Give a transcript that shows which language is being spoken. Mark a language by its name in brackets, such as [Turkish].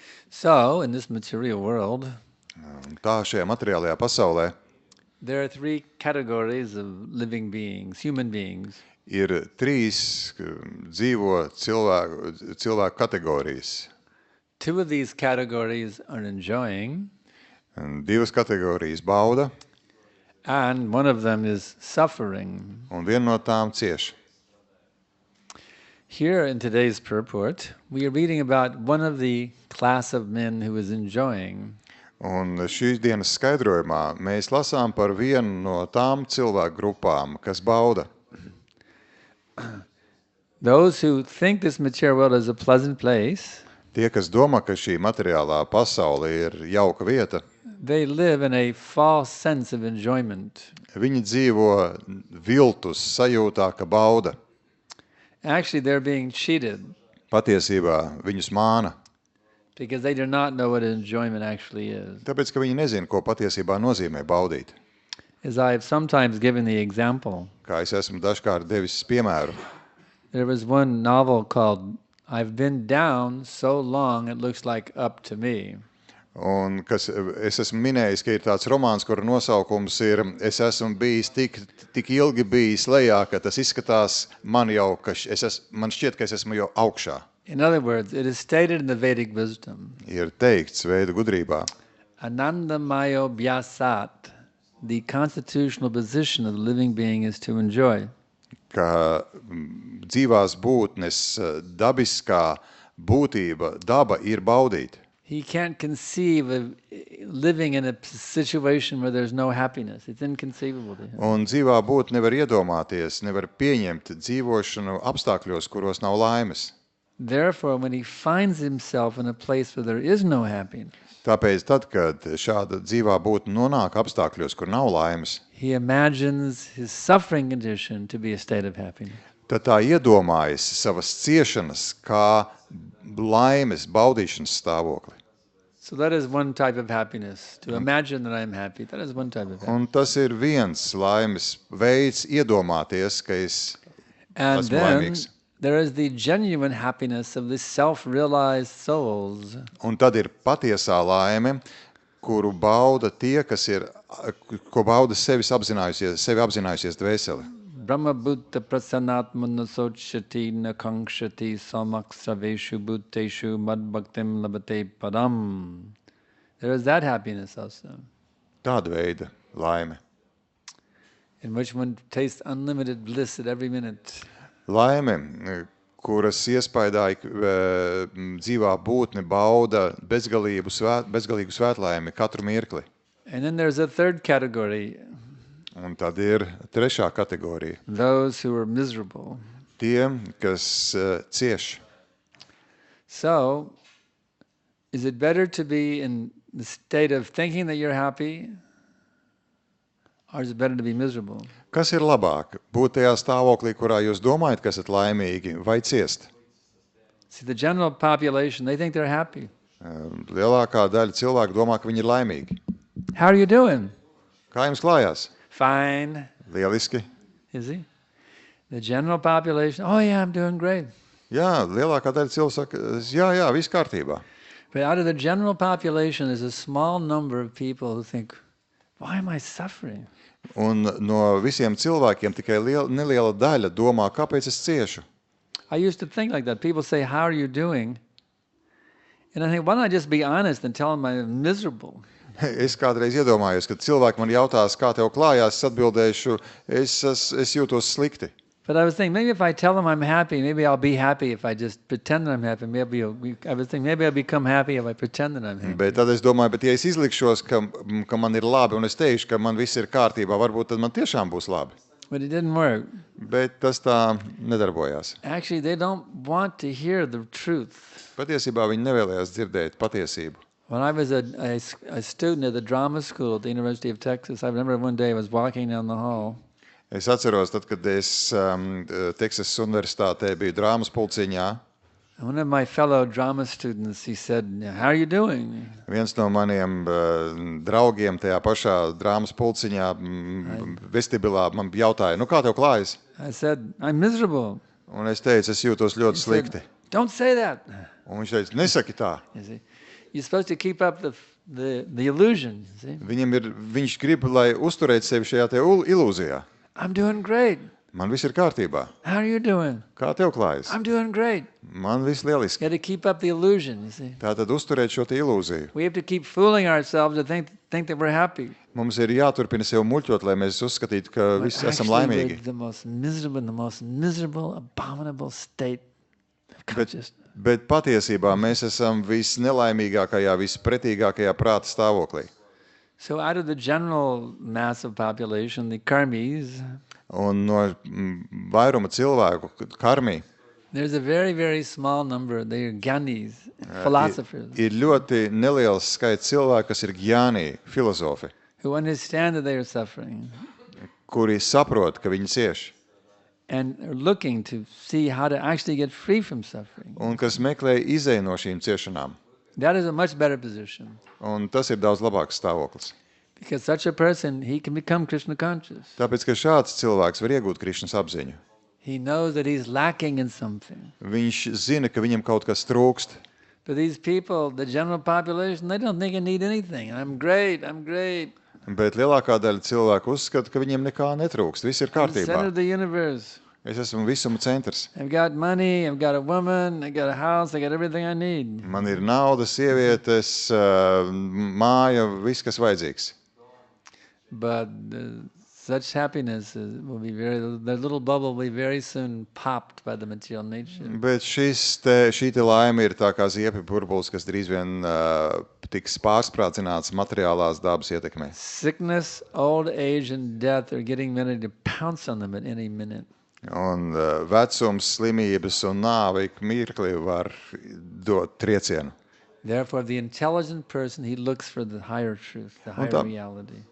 [English] So, in this material world, [Latvian] Tā šajā materiālajā pasaulē [English] there are three categories of living beings, human beings. [Latvian] ir trīs dzīvo cilvēku kategorijas. [English] Two of these categories are enjoying, [Latvian] Divas kategorijas bauda, [English] and one of them is suffering. [Latvian] un viena no tām cieš. [English] Here in today's purport, we are reading about one of the class of men who is enjoying. [Latvian] Un šīs dienas skaidrojumā mēs lasām par vienu no tām cilvēku grupām, kas bauda. [English] Those who think this material world is a pleasant place, [Latvian] Tie, kas domā, ka šī materiālā pasaule ir jauka vieta, [English] they live in a false sense of enjoyment. [Latvian] Viņi dzīvo viltus sajūtā, ka bauda. [English] Actually, they're being cheated [Latvian] Patiesībā viņus māna, [English] because they do not know what enjoyment actually is. [Latvian] tāpēc, ka viņi nezina, ko patiesībā nozīmē baudīt. [English] As I have sometimes given the example, [Latvian] Kā es esmu dažkārt devis piemēru, [English] there was one novel called I've Been Down So Long It Looks Like Up to Me. [Latvian] un kas es esmu minējis, ka ir tāds romāns, kura nosaukums ir Es esmu bijis tik ilgi bijis lejā, ka tas izskatās man jau, ka man šķiet, ka es esmu jau augšā. [English] In other words, it is stated in the Vedic wisdom, [Latvian] Ir teikts Veda gudrībā, [Sanskrit] Anandamayo Vyasat, [English] the constitutional position of the living being is to enjoy. [Latvian] ka dzīvās būtnes dabiskā būtība, daba ir baudīt. [English] He can't conceive of living in a situation where there's no happiness. It's inconceivable to him. [Latvian] Un dzīvā būtne nevar iedomāties, nevar pieņemt dzīvošanu apstākļos, kuros nav laimes. [English] Therefore, when he finds himself in a place where there is no happiness, [Latvian] Tāpēc tad, kad šāda dzīvā būtne nonāk apstākļos, kur nav laimes, [English] he imagines his suffering condition to be a state of happiness. [Latvian] tad tā iedomājas savas ciešanas kā laimes baudīšanas stāvokli. [English] So that is one type of happiness. To imagine that I'm happy, that is one type of happiness. [Latvian] Un tas ir viens laimes veids iedomāties, ka es [English] And [Latvian] esmu [English] then [Latvian] laimīgs. [English] there is the genuine happiness of the self-realized souls. [Latvian] Un tad ir patiesā laime, kuru bauda tie, ko bauda sevi apzinājusies dvēseli. [Sanskrit] Brahma Bhutta Prasanatmana Sochati Nakangshati Samak Saveshu Bhutteshu Mad Bhaktim Labate Padam. [English] There is that happiness also, [Latvian] Tāda veida laime. [English] in which one tastes unlimited bliss at every minute. [Latvian] Laime, kuras iespaidā dzīvā būtne bauda bezgalīgu svētlaimi katru mirkli. [English] And then there's a third category, [Latvian] Un tad ir trešā kategorija. [English] those who are miserable. [Latvian] Tie, kas cieš. [English] So, is it better to be in the state of thinking that you're happy, or is it better to be miserable? [Latvian] Kas ir labāk? Būt tajā stāvoklī, kurā jūs domājat, ka esat laimīgi, vai ciest? [English] See, the general population, they think they're happy. [Latvian] Lielākā daļa cilvēku domā, ka viņi ir laimīgi. [English] How are you doing? [Latvian] Kā jums klājās? [English] Fine. [Latvian] Lieliski. [English] Is he? The general population, oh yeah, I'm doing great. [Latvian] Jā, lielākā daļa cilvēku saka, jā, viss kārtībā. [English] But out of the general population, there's a small number of people who think, why am I suffering? [Latvian] Un no visiem cilvēkiem tikai neliela daļa domā, kāpēc es ciešu. [English] I used to think like that. People say, how are you doing? And I think, why don't I just be honest and tell them I'm miserable? [Latvian] Es kādreiz iedomājos, kad cilvēki man jautās, kā tev klājās, es atbildēšu, es jūtos slikti. [English] But I was thinking, maybe if I tell them I'm happy, maybe I'll be happy if I just pretend that I'm happy. I was thinking, maybe I'll become happy if I pretend that I'm happy. [Latvian] Bet tad es domāju, bet ja es izlikšos, ka man ir labi, un es teikšu, ka man viss ir kārtībā, varbūt tad man tiešām būs labi. [English] But it didn't work. [Latvian] Bet tas tā nedarbojās. [English] Actually, they don't want to hear the truth. [Latvian] Patiesībā viņi nevēlējās dzirdēt patiesību. [English] When I was a student at the drama school at the University of Texas, I remember one day I was walking down the hall. [Latvian] Es atceros, tad, kad es Teksasas universitātē biju drāmas pulciņā, [English] One of my fellow drama students, he said, how are you doing? [Latvian] viens no maniem draugiem tajā pašā drāmas pulciņā vestibilā man jautāja, kā tev klājas? [English] I said, I'm miserable. [Latvian] Un es teicu, es jūtos ļoti [English] He [Latvian] slikti. [English] said, don't say that. [Latvian] Un viņš teica, nesaki tā. [English] You see, you're supposed to keep up the illusion. See, [Latvian] Viņš grib, lai uzturētu sevi šajā te ilūzijā. [English] I'm doing great. [Latvian] Man viss ir kārtībā. [English] How are you doing? [Latvian] Kā tev klājas? [English] I'm doing great. [Latvian] Man viss lieliski. [English] You got to keep up the illusion. You see, [Latvian] Tātad uzturēt šo te ilūziju. [English] we have to keep fooling ourselves to think that we're happy. [Latvian] Mums ir jāturpina sev muļķot, lai mēs uzskatītu, ka [English] But [Latvian] visi esam [English] actually, [Latvian] laimīgi. [English] we're the most miserable, abominable state of consciousness. [Latvian] Bet patiesībā mēs esam visnelaimīgākajā, vispretīgākajā prāta stāvoklī. [English] So out of the general mass of population, the karmis, [Latvian] Un no vairuma cilvēku karmī, [English] There's a very, very small number. They are gyanis, philosophers, [Latvian] Ir ļoti neliels skaits cilvēku, kas ir gjāni, filozofi, [English] who understand that they are suffering [Latvian] kuri saprot, ka viņi cieš, [English] and are looking to see how to actually get free from suffering. [Latvian] un kas meklē izēju no šīm ciešanām. [English] That is a much better position. [Latvian] Un tas ir daudz labāks stāvoklis. [English] Because such a person, he can become Krishna conscious. [Latvian] Tāpēc, ka šāds cilvēks var iegūt Krišnas apziņu. [English] He knows that he's lacking in something. [Latvian] Viņš zina, ka viņam kaut kas trūkst. [English] But these people, the general population, they don't think they need anything. I'm great, I'm great. [Latvian] Bet lielākā daļa cilvēku uzskata, ka viņiem nekā netrūkst. Viss ir [English] I'm the center [Latvian] kārtībā. [English] of the universe. [Latvian] Es esmu visuma centrs. [English] I've got money, I've got a woman, I got a house, I got everything I need. [Latvian] Man ir nauda, sievietes, māja, viss, kas vajadzīgs. [English] But such happiness will be the little bubble will be very soon popped by the material nature. [Latvian] Bet šī te laime ir tā kā ziepju burbulis, kas drīz vien tiks pārsprādzināts materiālās dabas ietekmē. [English] Sickness, old age, and death are getting ready to pounce on them at any minute. [Latvian] Un vecums, slimības un nāve ik mirkli var dot triecienu. [English] Therefore, the intelligent person, he looks for the higher truth, the higher reality.